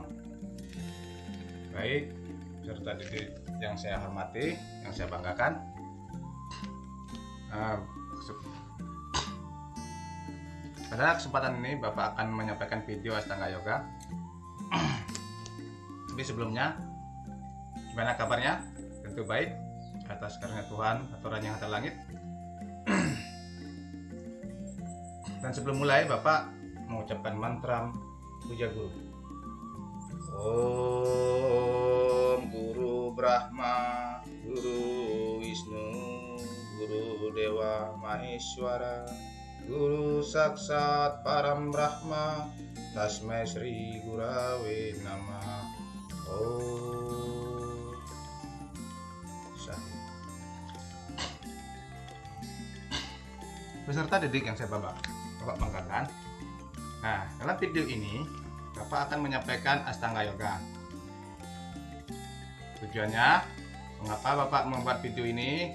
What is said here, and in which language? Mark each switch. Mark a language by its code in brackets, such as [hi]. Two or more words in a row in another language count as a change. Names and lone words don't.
[id] Baik, peserta didik yang saya hormati, yang saya banggakan, pada kesempatan ini Bapak akan menyampaikan video Astanga Yoga. Tapi sebelumnya, gimana kabarnya? Tentu baik, atas karunia Tuhan, aturan yang atas langit. Dan sebelum mulai, Bapak mengucapkan mantra puja guru. [sa] Om Guru Brahma, Guru Wisnu, Guru Dewa Maheswara, Guru Saksat Param Brahma, Tasmai Sri Gurave Namah. Om Sahih. [id] Peserta didik yang saya Bapak banggakan. Nah, dalam video ini Bapak akan menyampaikan Astanga Yoga. Tujuannya, mengapa Bapak membuat video ini?